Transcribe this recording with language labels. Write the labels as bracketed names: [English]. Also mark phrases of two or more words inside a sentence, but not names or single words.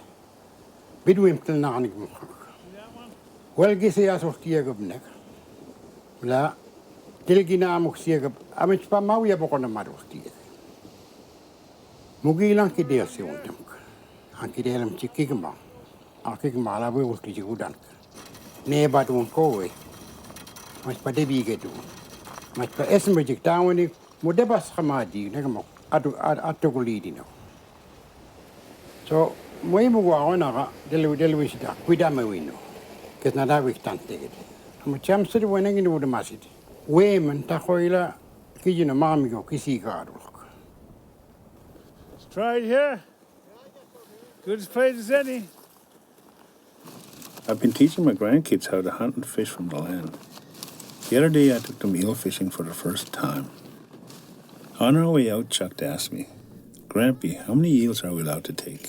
[Mi'kmaw] Bidwimtel naanik mukak. Wel kisa asortiegabnek. La tilgina amuksiegab amitspa mauja bokona madortieg. Mugilan kideel se untamk. An kideelam chikigma. Akigma la wulki jigudank. Nee badun kowe. Mitspa debigedu. Mitspa esmejik tawani mudebas khamadi negamok. Netukulimk. So, moi mua ona delu sida kuida mewino. Kes nada wiktante. Ama chamsir weneng inu masid. Wemen takoila kijina mamigo kisi garulk. [English] Let's try it here. Good as place as any. I've been teaching my grandkids how to hunt and fish from the land. The other day I took them eel fishing for the first time. On our way out, Chuck asked me, "Grampy, how many eels are we allowed to take?"